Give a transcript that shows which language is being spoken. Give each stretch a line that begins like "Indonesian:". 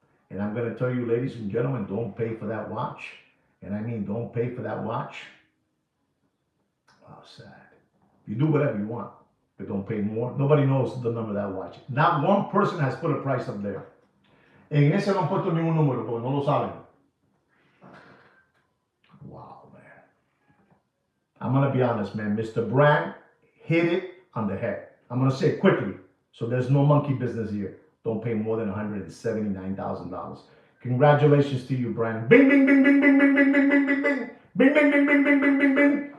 English: And I'm going to tell you, ladies and gentlemen, don't pay for that watch. And I mean, don't pay for that watch. Wow, sad. You do whatever you want, but don't pay more. Nobody knows the number of that watch. Not one person has put a price up there.
Spanish: En ese no han puesto ningún número, porque no lo saben.
English: Wow, man. I'm going to be honest, man. Mr. Brand hit it on the head. I'm going to say it quickly, so there's no monkey business here. Don't pay more than $179,000. Congratulations to you, Brand. Bing, bing, bing, bing, bing, bing, bing, bing, bing, bing. Bing, bing, bing, bing, bing, bing, bing, bing.